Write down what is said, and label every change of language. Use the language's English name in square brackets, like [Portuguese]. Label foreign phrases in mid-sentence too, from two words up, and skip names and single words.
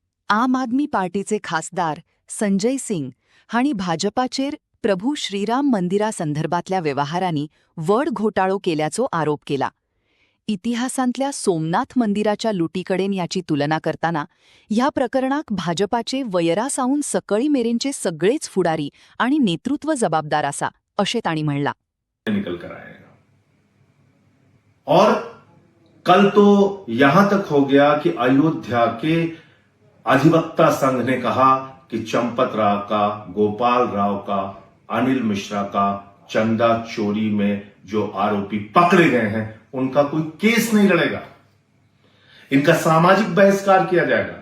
[Konkani] आम आदमी पार्टीचे खासदार संजय सिंग हांणी भाजपाचेर प्रभू श्रीराम मंदिरासंदर्भातल्या व्यवहारांनी व्हड घोटाळो केल्याचो आरोप केला. इतिहासांतल्या सोमनाथ मंदिराच्या लुटीकडेन याची तुलना करताना ह्या प्रकरणाक भाजपाचे वयरासावन सकळी मेरेनचे सगळेच फुडारी आणि नेतृत्व जबाबदार आसा अशें तांणी म्हणला. [Hindi] निकल कर आएगा और कल तो यहां तक हो गया कि अयोध्या के अधिवक्ता संघ ने कहा कि चंपत राव का, गोपाल राव का, अनिल मिश्रा का चंदा चोरी में जो आरोपी पकड़े गए हैं उनका कोई केस नहीं लड़ेगा, इनका सामाजिक बहिष्कार किया जाएगा.